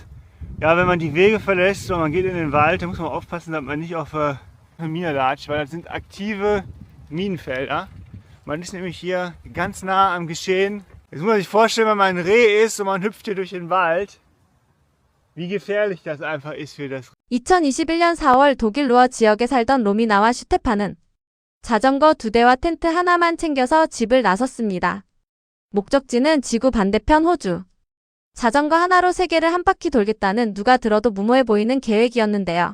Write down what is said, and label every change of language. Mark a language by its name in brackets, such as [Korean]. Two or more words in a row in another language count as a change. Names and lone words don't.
[German] Ja, wenn man die Wege verlässt und man geht in den Wald, da muss man aufpassen, dass man nicht auf eine Mine latscht, weil das sind aktive Minenfelder. Man ist nämlich hier ganz nah am Geschehen. Jetzt muss man sich vorstellen, wenn man ein Reh ist und man hüpft hier durch den Wald, wie gefährlich das einfach ist für das. [Korean] 2021년 4월 독일 루어 지역에 살던 로미나와 슈테파는 자전거 2대와 텐트 하나만 챙겨서 집을 나섰습니다. 목적지는 지구 반대편 호주. 자전거 하나로 세계를 한 바퀴 돌겠다는 누가 들어도 무모해 보이는 계획이었는데요.